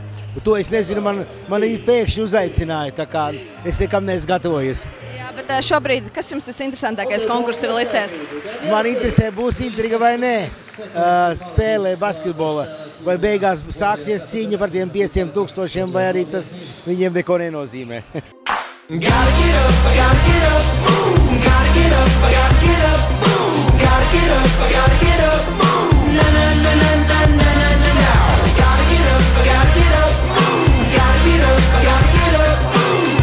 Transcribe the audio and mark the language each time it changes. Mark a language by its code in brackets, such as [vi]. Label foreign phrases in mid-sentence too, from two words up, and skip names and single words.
[lv] To es nezinu, man pēkšņi uzaicināja, tā kā es nekam neesmu gatavojies. Jā, bet šobrīd, kas jums visinteresantākais konkurss ir licies? Man interesē, būs intriga vai nē, spēlē basketbola, vai beigās sāksies cīņa par tiem 5000, vai arī tas viņiem neko nenozīmē. [en] Gotta get up, I gotta get up, move. Gotta get up, I gotta get up, move. Gotta get up, I gotta get up, move. Na na na na na na na na na. Gotta get up, I gotta get up, move. Gotta get up, I gotta get up, move.